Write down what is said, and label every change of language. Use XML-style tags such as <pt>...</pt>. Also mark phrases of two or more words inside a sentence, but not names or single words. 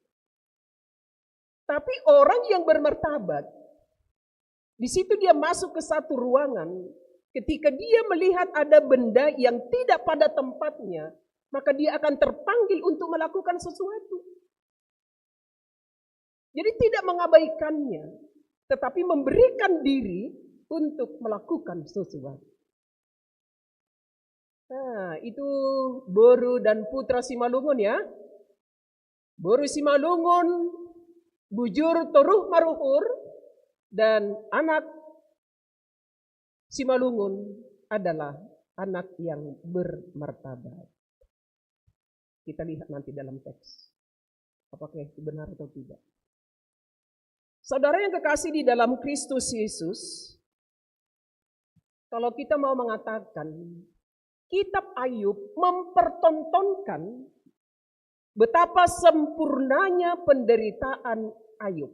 <id>Tapi orang yang bermartabat, di situ dia masuk ke satu ruangan, ketika dia melihat ada benda yang tidak pada tempatnya, maka dia akan terpanggil untuk melakukan sesuatu. Jadi tidak mengabaikannya, tetapi memberikan diri untuk melakukan sesuatu. Nah, itu Boru dan Putra Simalungun ya.</id> <bts>Boru Simalungun, bujur toruh maruhur,</bts> <id>dan anak Simalungun adalah anak yang bermartabat. Kita lihat nanti dalam teks. Apakah itu benar atau tidak. Saudara yang kekasih di dalam Kristus Yesus, kalau kita mau mengatakan, kitab Ayub mempertontonkan betapa sempurnanya penderitaan Ayub.</id>